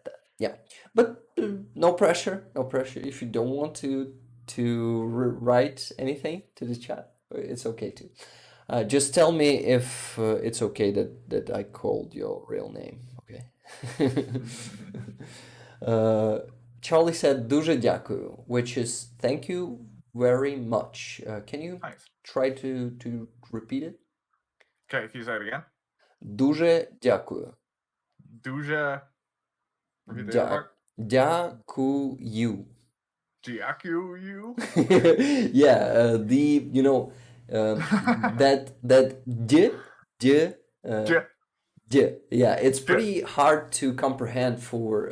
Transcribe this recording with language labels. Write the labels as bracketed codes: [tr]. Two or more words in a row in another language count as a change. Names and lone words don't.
[en] Yeah, but no pressure, no pressure. If you don't want to write anything to the chat, it's okay too. Just tell me if it's okay that I called your real name. Okay. Charlie said [uk] "дуже дякую," [en] which is thank you very much. Can you Nice. try to repeat it? Okay, can you say it again? [uk] Дуже дякую. [en] Duja. Repeat the [uk] Дя- [en] other part. [uk] Дякую. Jiaku. [en] Yeah, that d yeah, it's pretty hard to comprehend for